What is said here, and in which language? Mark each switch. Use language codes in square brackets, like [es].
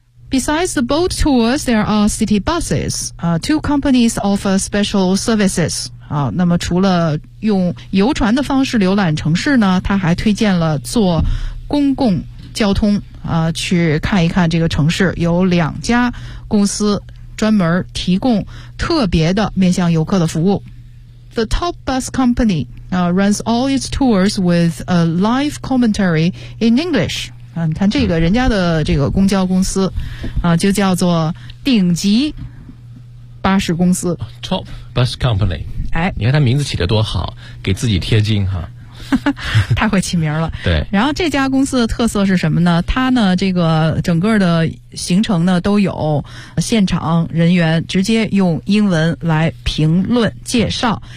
[en] Besides the boat tours, there are city buses. Two companies offer special services. [zh] 啊，那么除了用游船的方式浏览城市呢，他还推荐了坐公共交通。去看一看这个城市，有2家公司专门提供特别的面向游客的服务。 [en] The top bus company runs all its tours with a live commentary in English. [zh] 你看这个人家的这个公交公司就叫做顶级巴士公司。 [en] Top bus company。 [zh] 哎，你看他名字起得多好，给自己贴金哈。太会起名了。对，然后这家公司的特色是什么呢？它呢，这个整个的行程呢都有现场人员直接用英文来评论介绍。